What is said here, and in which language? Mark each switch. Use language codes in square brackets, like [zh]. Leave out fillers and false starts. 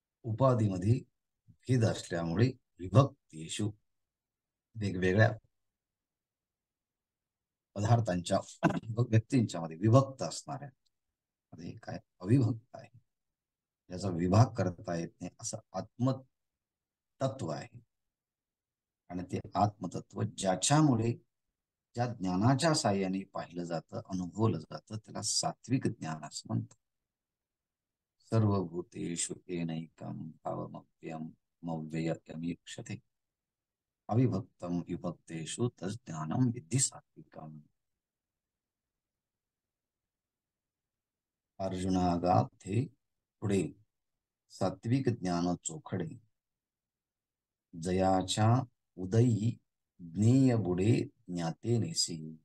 [mr] उपाधीमध्ये भेद असल्यामुळे विभक्तेषु, वेगवेगळ्या पदार्थांच्या व्यक्तींच्या मध्ये विभक्त असणाऱ्या मध्ये काय अविभक्त आहे, याचा विभाग करता येत नाही असं आत्मतत्व आहे. आणि ते आत्मतत्व ज्याच्यामुळे, ज्या ज्ञानाच्या साह्याने पाहिलं जातं, अनुभवलं जातं, त्याला सात्विक ज्ञान असं म्हणतात. [sa] सर्वभूतेषु येनैकं भावमव्ययम् अव्ययमिक्षते अविभक्तं विभक्तेषु तज्ज्ञानं विद्धि सात्विकम्. [mr] अर्जुनागा थे पुढे सात्विक ज्ञान चोखडे, जयाच्या उदयी ज्ञेय बुडे ज्ञाते नेसी.